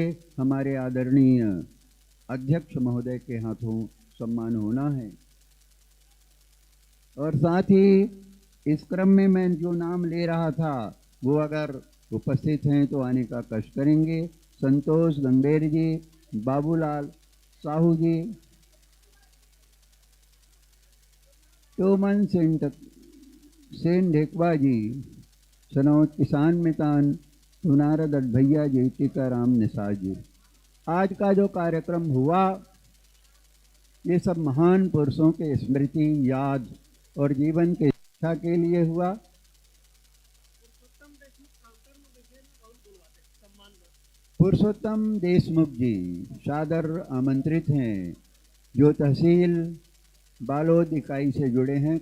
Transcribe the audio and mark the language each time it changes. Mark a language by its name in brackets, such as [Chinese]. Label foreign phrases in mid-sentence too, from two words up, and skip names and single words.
[Hindi] हमारे आदरणीय अध्यक्ष महोदय के हाथों सम्मान होना है। और साथ ही इस क्रम में मैं जो नाम ले रहा था वो अगर उपस्थित हैं तो आने का कष्ट करेंगे। संतोष गंभीर जी, बाबूलाल साहू जी, टोमन सेन ढेकवा जी, सनौत किसान मितान, सुनारद भैया जी, टीकाराम निषाद जी। आज का जो कार्यक्रम हुआ ये सब महान पुरुषों के स्मृति, याद और जीवन के शिक्षा के लिए हुआ। पुरुषोत्तम देशमुख जी सादर आमंत्रित हैं, जो तहसील बालोद इकाई से जुड़े हैं।